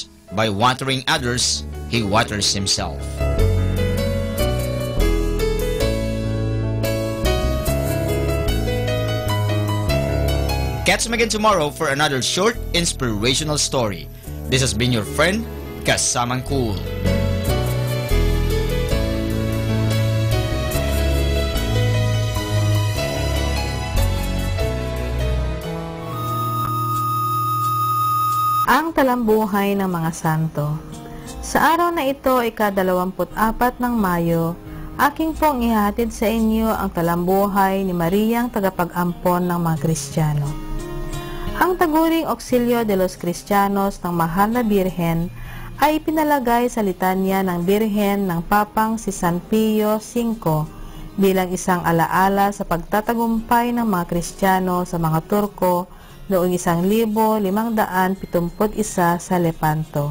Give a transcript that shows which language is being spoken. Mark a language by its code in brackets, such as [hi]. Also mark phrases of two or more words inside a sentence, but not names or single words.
[en] By watering others, he waters himself. Catch me again tomorrow for another short inspirational story. This has been your friend, Kasamang Cool. [tl] Ang talambuhay ng mga santo. Sa araw na ito, ika-24 ng Mayo, aking pong ihatid sa inyo ang talambuhay ni Mariang tagapag-ampon ng mga Kristiyano. Ang taguring [es] Auxilio de los Cristianos [tl] ng Mahal na Birhen ay pinalagay sa litanya ng Birhen ng Papang si San Pio V bilang isang alaala sa pagtatagumpay ng mga Kristiyano sa mga Turko noong 1571 sa Lepanto.